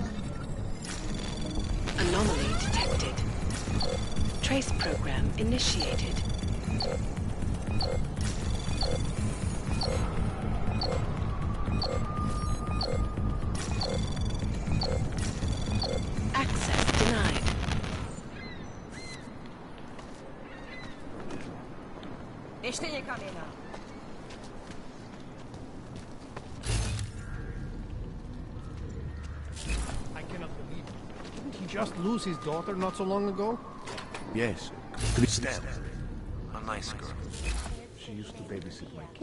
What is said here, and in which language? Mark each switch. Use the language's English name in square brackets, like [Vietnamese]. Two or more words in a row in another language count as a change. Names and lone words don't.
[English] Anomaly detected. Trace program initiated. Access denied. [Czech] Ještě někam jinam. [English] I cannot believe it. Didn't he just lose his daughter not so long ago? Yes. Stem. A nice girl. She used to babysit my kids.